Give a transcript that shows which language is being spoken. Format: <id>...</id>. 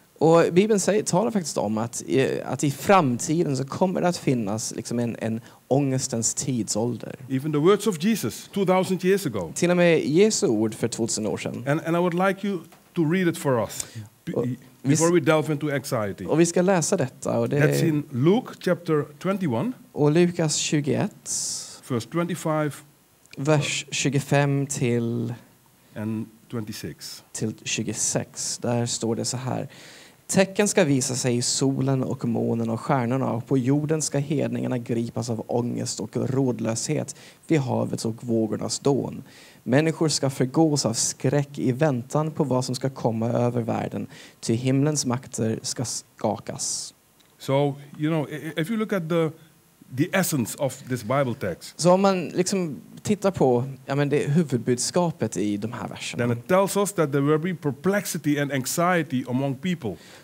<sv>Och Bibeln talar faktiskt om att i framtiden så kommer det att finnas liksom en ångestens tidsålder.</sv> <en>Even the words of Jesus 2000 years ago.</en> <sv>Till och med Jesu ord för 2000 år sedan.</sv> <en>And I would like you to read it for us before we delve into anxiety.</en> <sv>Och vi ska läsa detta. Och</sv> <en>That's in Luke chapter 21.</en> <sv>Och Lukas 21.</sv> <en>Verse 25.</en> <sv>Vers 25 till</sv> <en>26.</en> <sv>Till 26. Där står det så här. Tecken ska visa sig i solen och månen och stjärnorna, och på jorden ska hedningarna gripas av ångest och rådlöshet vid havets och vågornas dån. Människor ska förgås av skräck i väntan på vad som ska komma över världen, ty himlens makter ska skakas.</sv> <en>So, if you look at the essence of this Bible text,</en> <sv>Så om man liksom tittar på det huvudbudskapet i de här verserna,</sv> <en>then it tells us that there will be perplexity and anxiety among people.</en>